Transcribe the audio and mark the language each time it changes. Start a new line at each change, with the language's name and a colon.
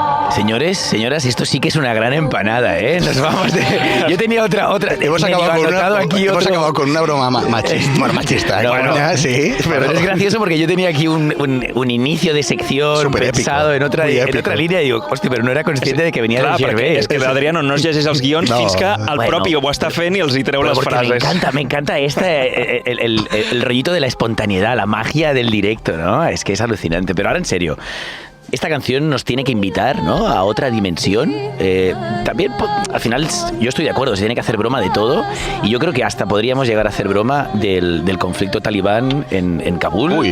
Spanish: Señores, señoras, esto sí que es una gran empanada, ¿eh? Nos vamos de... Yo tenía otra. Hemos acabado con una broma machista. Bueno, machista. No, bueno, no. Sí, pero es gracioso porque yo tenía aquí un inicio de sección Super pensado épico, en otra línea y digo,
Catalan: hòstia, però no era consciente de que venia del Gervais. És que l'Adriano no es llegeix els guions fins que el propi ho està fent i els hi treu les frases.
Spanish: Me encanta el rollito de la espontaneidad, la magia del directo, ¿no? Es que es alucinante. Pero ahora en serio, esta canción nos tiene que invitar, ¿no?, a otra dimensión. También, al final, yo estoy de acuerdo, se tiene que hacer broma de todo y yo creo que hasta podríamos llegar a hacer broma del conflicto talibán en Kabul.